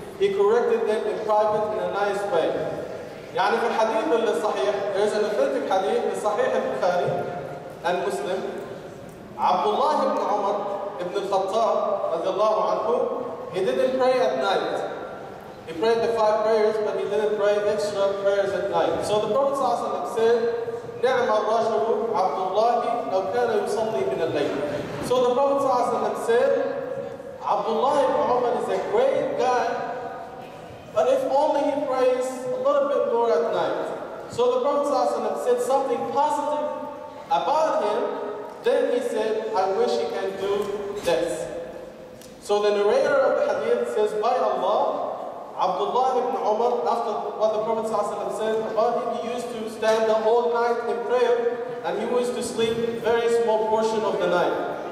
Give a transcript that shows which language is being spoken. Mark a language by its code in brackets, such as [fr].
[en] He corrected them in private in a nice way. [ar] يعني في الحديث الصحيح, [en] there is an authentic hadith in Sahih al-Bukhari and Muslim. Abdullah ibn Umar ibn al-Khattab, radiallahu anhu, he didn't pray at night. He prayed the 5 prayers, but he didn't pray extra prayers at night. So the Prophet ﷺ said, [ar] نعم الرجل عبد الله لو كان يصلي من الليل. [en] So the Prophet ﷺ said, Abdullah ibn Umar is a great guy, but if only he prays a little bit more at night. So the Prophet ﷺ said something positive about him. Then he said, I wish he can do this. So the narrator of the hadith says, by Allah, Abdullah ibn Umar, after what the Prophet ﷺ said about him, he used to stand the whole night in prayer, and he used to sleep a very small portion of the night.